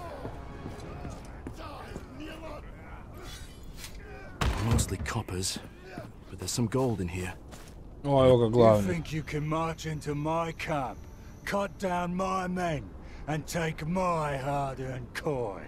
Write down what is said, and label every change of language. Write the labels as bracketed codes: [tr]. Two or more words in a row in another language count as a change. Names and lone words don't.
[en] Mostly coppers, but there's some gold in here. [hr] O, evo ga [en] You [hr] glavni. [en] think you can march into my camp, cut down my men, and take my hard-earned coin?